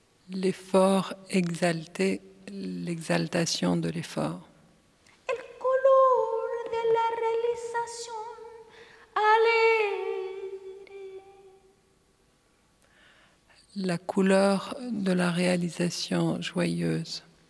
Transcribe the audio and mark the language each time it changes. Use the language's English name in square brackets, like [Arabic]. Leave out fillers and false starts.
[French] L'effort exalté, l'exaltation de l'effort. [Spanish] El color de la realización alegre. [French] La couleur de la réalisation joyeuse.